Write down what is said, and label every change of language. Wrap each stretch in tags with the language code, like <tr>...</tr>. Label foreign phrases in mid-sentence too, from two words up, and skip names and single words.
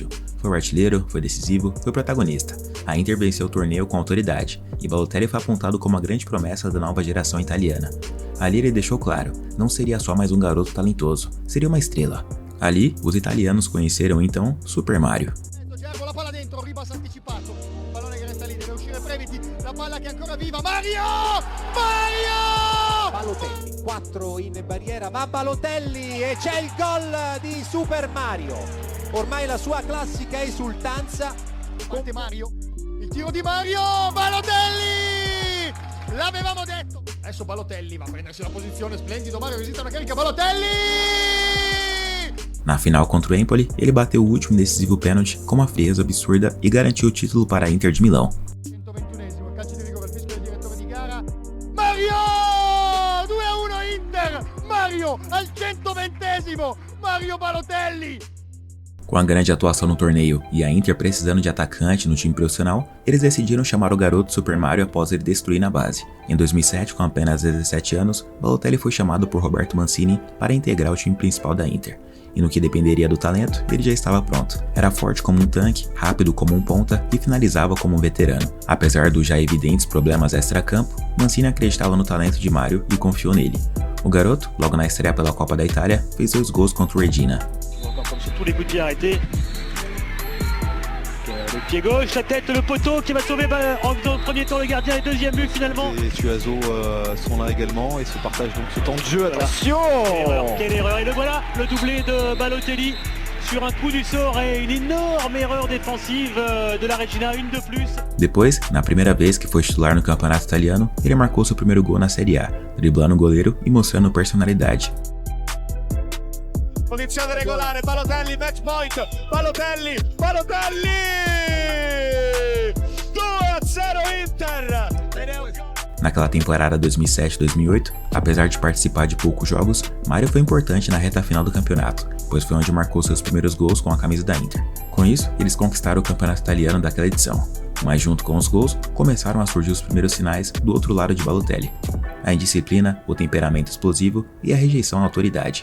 <pt>Foi o artilheiro, foi decisivo, foi o protagonista. A Inter venceu o torneio com autoridade, e Balotelli foi apontado como a grande promessa da nova geração italiana. Ali ele deixou claro, não seria só mais um garoto talentoso, seria uma estrela. Ali, os italianos conheceram então Super Mario.</pt> <it>La palla dentro, ribasso anticipato, pallone che resta lì, deve uscire Previti, la palla che è ancora viva, Mario! Mario! Balotelli, 4 in barriera, va Balotelli e c'è il gol di Super Mario. Ormai la sua classica esultanza. Parte Mario, il tiro di Mario, Balotelli! L'avevamo detto! Adesso Balotelli va a prendersi la posizione, splendido Mario, resiste alla carica, Balotelli!</it> <pt>Na final contra o Empoli, ele bateu o último decisivo pênalti com uma frieza absurda e garantiu o título para a Inter de Milão.</pt> <it>121esimo, calcio di rigore, il fischio del direttore di gara. Mario! 2-1 Inter! Mario al 120esimo! Mario Balotelli!</it> <pt>Com a grande atuação no torneio e a Inter precisando de atacante no time profissional, eles decidiram chamar o garoto Super Mario após ele destruir na base. Em 2007, com apenas 17 anos, Balotelli foi chamado por Roberto Mancini para integrar o time principal da Inter. E no que dependeria do talento, ele já estava pronto. Era forte como um tanque, rápido como um ponta e finalizava como um veterano. Apesar dos já evidentes problemas extra-campo, Mancini acreditava no talento de Mario e confiou nele. O garoto, logo na estreia pela Copa da Itália, fez 2 gols contra o Regina.</pt> <fr>Comme sur tous les coups de pied arrêtés. Le pied gauche, la tête, le poteau qui va sauver en premier temps le gardien et deuxième but finalement. Et Suazo sont là également et se partagent donc ce temps de jeu. Attention! Quelle erreur! Et le voilà, le doublé de Balotelli sur un coup du sort et une énorme erreur défensive de la Regina, une de plus.</fr> <pt>Depois, na primeira vez que foi titular no campeonato italiano, ele marcou seu primeiro gol na Serie A, driblando o goleiro e mostrando personalidade.</pt> <it>Posizione regolare, Balotelli, match point, Balotelli, 2-0 Inter!</it> <pt>Naquela temporada 2007-2008, apesar de participar de poucos jogos, Mario foi importante na reta final do campeonato, pois foi onde marcou seus primeiros gols com a camisa da Inter. Com isso, eles conquistaram o campeonato italiano daquela edição, mas junto com os gols, começaram a surgir os primeiros sinais do outro lado de Balotelli: a indisciplina, o temperamento explosivo e a rejeição à autoridade.</pt>